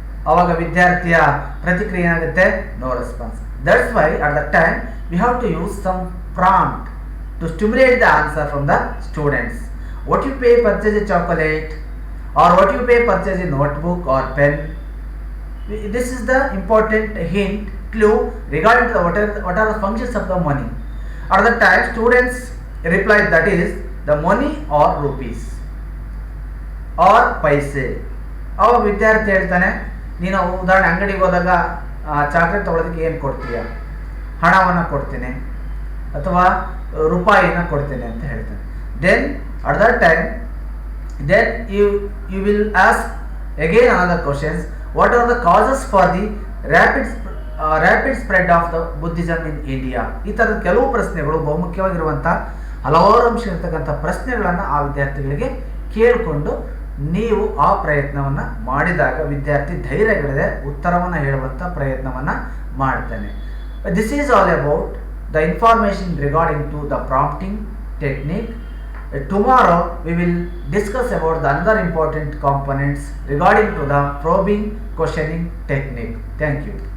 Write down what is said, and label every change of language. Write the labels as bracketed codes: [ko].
[kn] ಅವಾಗ ವಿದ್ಯಾರ್ಥಿಯ ಪ್ರತಿಕ್ರಿಯೆ ಏನಾಗುತ್ತೆ, [en] No response. That's why at the time we have to use some prompt to stimulate the answer from the students. What you pay purchase a chocolate or what you pay purchase a notebook or pen. This is the important hint, clue regarding to what are the functions of the money. At the time students replied, that is the money or rupees or paise. [kn] ಅವ ವಿದ್ಯಾರ್ಥಿ ಹೇಳ್ತಾನೆ, ನೀನು ಉದಾಹರಣೆ ಅಂಗಡಿಗೆ ಹೋದಾಗ chocolate ತೊಗೊಳೋದಕ್ಕೆ ಏನು ಕೊಡ್ತೀಯ? ಹಣವನ್ನು ಕೊಡ್ತೀನಿ ಅಥವಾ ರೂಪಾಯಿನ ಕೊಡ್ತೀನಿ ಅಂತ ಹೇಳ್ತಾನೆ. [en] Then at that time then you will ask again another questions. What are the causes for the rapid spread of the Buddhism in India? [kn] ಈ ಥರದ ಕೆಲವು ಪ್ರಶ್ನೆಗಳು ಬಹುಮುಖ್ಯವಾಗಿರುವಂಥ ಹಲವಾರು ಅಂಶ ಇರ್ತಕ್ಕಂಥ ಪ್ರಶ್ನೆಗಳನ್ನು ಆ ವಿದ್ಯಾರ್ಥಿಗಳಿಗೆ ಕೇಳಿಕೊಂಡು ನೀವು ಆ ಪ್ರಯತ್ನವನ್ನು ಮಾಡಿದಾಗ ವಿದ್ಯಾರ್ಥಿ ಧೈರ್ಯಗಳಿದೆ ಉತ್ತರವನ್ನು ಹೇಳುವಂಥ ಪ್ರಯತ್ನವನ್ನು ಮಾಡ್ತಾನೆ. [en] This is all about the information regarding to the prompting technique. Tomorrow we will discuss about the other important components regarding to the probing questioning technique. Thank you.